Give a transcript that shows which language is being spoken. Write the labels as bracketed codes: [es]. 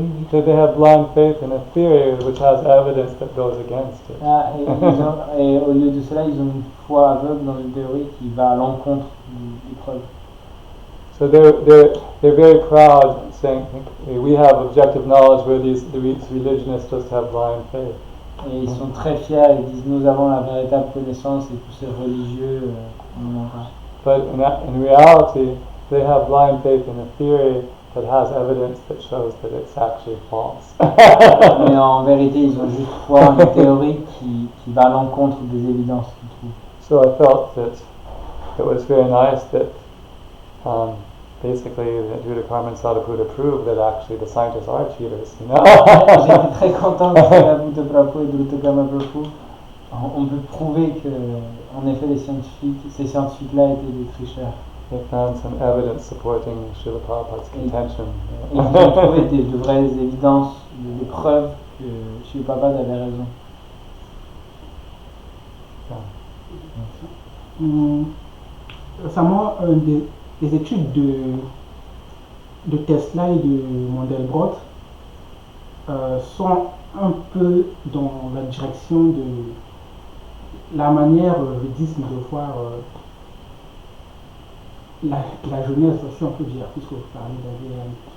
[en] So they have blind faith in a theory which has evidence that goes against it. [fr] et au lieu de cela, ils ont une foi aveugle dans une théorie qui va à l'encontre des preuves. [en] So they're very proud, saying we have objective knowledge, where these religionists just have blind faith. [fr] Et ils sont très fiers, ils disent nous avons la véritable connaissance et tous ces religieux n'en ont pas. [en] But in reality, they have blind faith in a theory that has evidence that shows that it's actually false. [fr] Mais en vérité, ils ont juste foi en une théorie qui va à l'encontre des évidences qu'ils trouvent. [en] So I felt that it was very nice that basically that Judah Karma Sadhguru proved that actually the scientists are cheaters. [fr] J'étais très content que Sadhguru Prabhu et Dr. Karma Prabhu on peut prouver que en effet ces scientifiques-là étaient des tricheurs. [en] They found some evidence supporting Srila Prabhupada's contention. [fr] Et ils ont trouvé de vraies évidences, des preuves que Srila Prabhupada avait raison. Récemment, des études de Tesla et de Mandelbrot sont un peu dans la direction de la manière védisme de voir la jeunesse aussi, on peut dire, puisque vous parlez d'ADN.